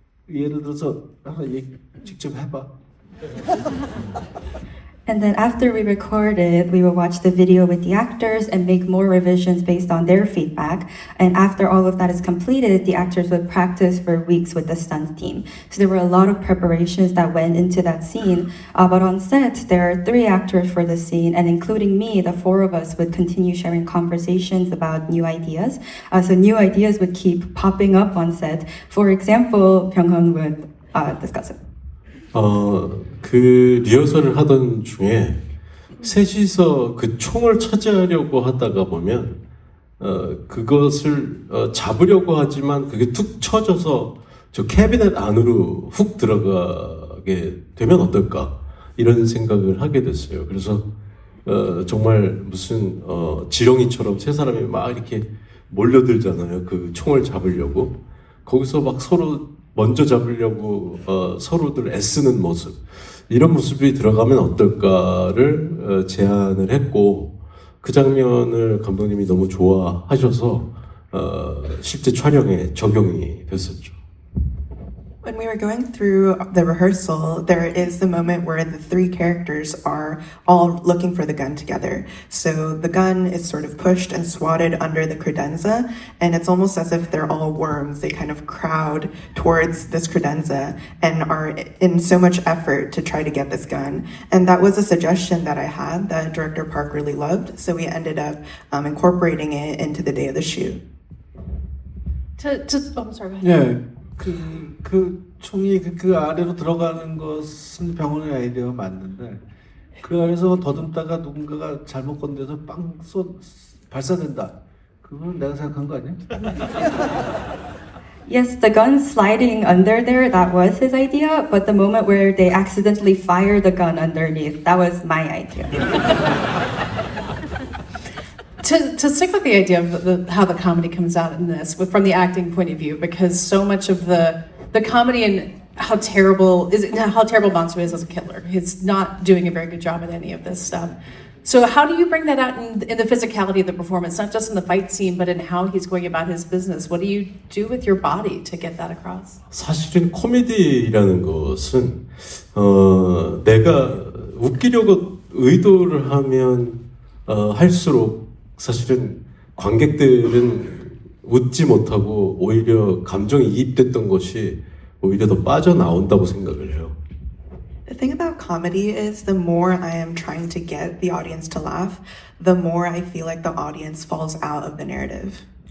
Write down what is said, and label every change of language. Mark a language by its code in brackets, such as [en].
[ko] 예를 들어서 하나 직접 해봐. [en] And then after we recorded, we would watch the video with the actors and make more revisions based on their feedback. And after all of that is completed, the actors would practice for weeks with the stunt team. So there were a lot of preparations that went into that scene. But on set, there are 3 actors for the scene, and including me, the 4 of us would continue sharing conversations about new ideas. So new ideas would keep popping up on set. For example, Byung-hun would discuss it. [ko] 그 리허설을 하던 중에 셋이서 그 총을 차지하려고 하다가 보면 그것을 잡으려고 하지만 그게 툭 쳐져서 저 캐비넷 안으로 훅 들어가게 되면 어떨까 이런 생각을 하게 됐어요. 그래서 정말 무슨 지렁이처럼 세 사람이 막 이렇게 몰려들잖아요. 그 총을 잡으려고. 거기서 막 서로 먼저 잡으려고 서로들 애쓰는 모습. 이런 모습이 들어가면 어떨까를 제안을 했고 그 장면을 감독님이 너무 좋아하셔서 실제 촬영에 적용이 됐었죠. [en] When we were going through the rehearsal, there is the moment where the three characters are all looking for the gun together. So the gun is sort of pushed and swatted under the credenza, and it's almost as if they're all worms. They kind of crowd towards this credenza and are in so much effort to try to get this gun. And that was a suggestion that I had that director Park really loved, so we ended up incorporating it into the day of the shoot. I'm sorry, go ahead. [ko] 예, 그 총이 그 아래로 들어가는 것은 병원의 아이디어가 맞는데 그 안에서 더듬다가 누군가가 잘못 건드려서 발사된다. 그건 내가 생각한 거 아니야? [en] Yes, the gun sliding under there, that was his idea, but the moment where they accidentally fire the gun underneath, that was my idea. To stick with the idea of how the comedy comes out in this, from the acting point of view, because so much of the comedy and how terrible Mansu is as a killer. He's not doing a very good job at any of this stuff. So how do you bring that out in the physicality of the performance, not just in the fight scene, but in how he's going about his business? What do you do with your body to get that across? [ko] 사실은 코미디라는 것은 내가 웃기려고 의도를 하면 할수록 사실은 관객들은 웃지 못하고 오히려 감정이 이입됐던 것이 오히려 더 빠져나온다고 생각을 해요. [en] The thing about comedy is the more I am trying to get the audience to laugh, the more I feel like the audience falls out of the narrative.